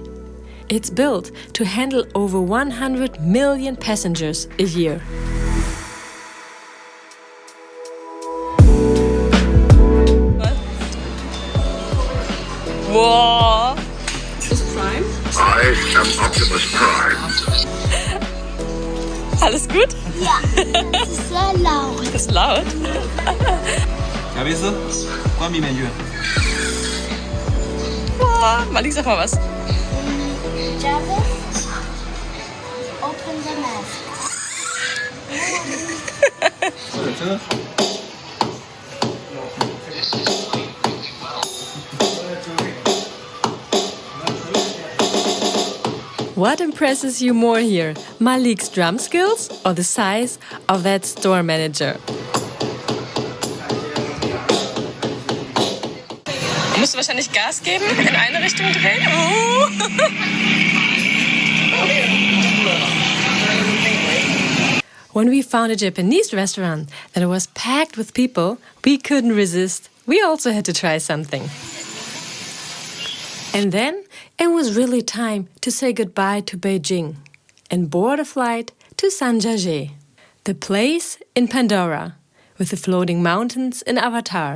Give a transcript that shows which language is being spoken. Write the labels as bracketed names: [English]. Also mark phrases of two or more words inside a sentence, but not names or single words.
[English] It's built to handle over 100 million passengers a year. Wow! [German] Ist Prime? [English] I am Optimus Prime. [German] Alles gut? Ja, das ist sehr laut. Das ist laut. [Chinese] 小贝斯，关闭面具。 [German] Wow, Malik, sag mal was. [English] Jarvis, open the mask. [Chinese] 这真好。 [English] What impresses you more here, Malik's drum skills or the size of that store manager? [German] Du musst wahrscheinlich Gas geben, in eine Richtung drehen. [English] When we found a Japanese restaurant that was packed with people, we couldn't resist. We also had to try something. And then it was really time to say goodbye to Beijing and board a flight to Zhangjiajie, the place in Pandora with the floating mountains in Avatar.